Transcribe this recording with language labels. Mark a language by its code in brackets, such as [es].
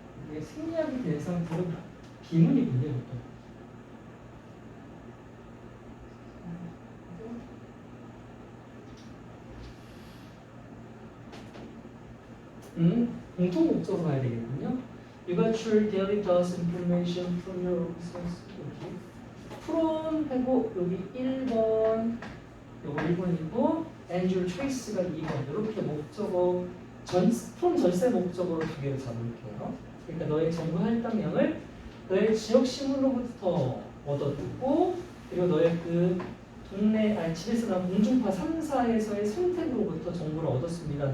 [ko] 이게 생략이 된 상태로 비문이군요. 공통 목적으로 가야 되겠군요. [en] You got your daily dose information from your source. [ko] from 하고 여기 1번, 요거 1번이고 [en] and your choice [ko] 가 2번. 이렇게 목적어 from 전세 목적어로 두 개를 잡을게요. 그러니까 너의 정보 할당량을 너의 지역 신문으로부터 얻어듣고, 그리고 너의 그 동네 집에서나 공중파 3사에서의 선택으로부터 정보를 얻었습니다.